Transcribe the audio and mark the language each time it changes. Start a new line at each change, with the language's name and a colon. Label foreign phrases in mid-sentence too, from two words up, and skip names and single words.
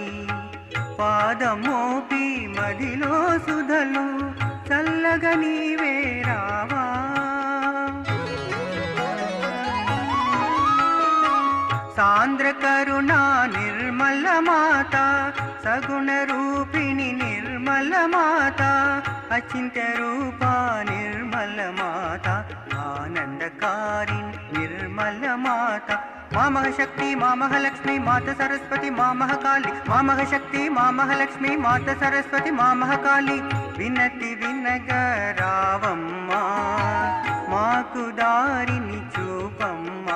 Telugu: పాదమోపి మదిలో సుధలు చల్లగా నీవే రావా, సాంద్ర కరుణా నిర్మల మాతా, సగుణ రూపిణి నిర్మల మాతా, అచింత్య రూపా నిర్మల మాతా, ఆనందకారిణి నిర్మల మాతా।
Hindi: मां महाशक्ति मां महालक्ष्मी माता सरस्वती मां महाकाली, मां महाशक्ति मां महालक्ष्मी माता सरस्वती मां महाकाली।
Telugu: వినతి వినగరావమ్మా మాకు దారిని చూపమ్మా।